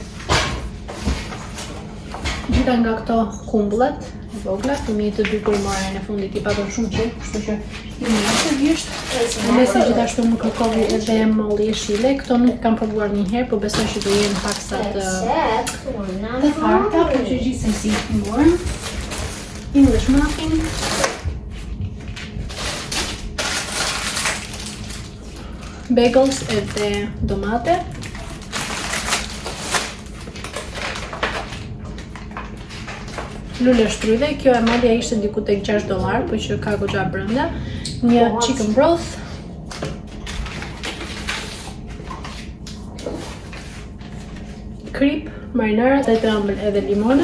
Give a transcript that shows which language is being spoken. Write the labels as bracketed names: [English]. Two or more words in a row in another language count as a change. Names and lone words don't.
[Albanian] Gjitha nga këto kumbullat e vogla, fëmijët të dy kur morën e fundit I patën shumë qejf, kështu që I mirë të vjesht. Edhe gjithashtu më kërkoi edhe molli jeshile, këto nuk kam provuar njëherë, po besoj që do jenë paksa të tharta, por që gjithsesi I morën. [English] English muffin. [Albanian] Bagels edhe domate. Lule shtrydhe, kjo e madhja ishte diku tek $6, po që ka goxha brenda. Një [English] chicken broth. [Albanian] Krip, marinara, dhe të ëmbël edhe limone.